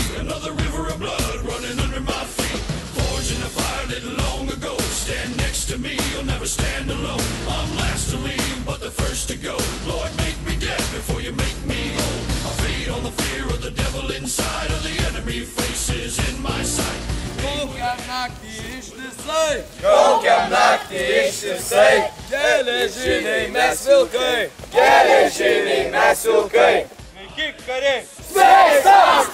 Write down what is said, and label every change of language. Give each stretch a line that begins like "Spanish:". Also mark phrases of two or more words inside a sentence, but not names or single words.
English: Another river of blood running under my feet. Forged in the fire lit long ago. Stand next to me, you'll never stand alone. I'm last to leave, but the first to go. Lord, make me dead before you make me whole. I feed on the fear of the devil inside of the enemy faces in my sight.
Lithuanian: Kaukiam naktį ištisai, Kaukiam naktį ištisai, geležiniai mes vilkai, geležiniai mes vilkai. Sveiki kariai, Sveikas!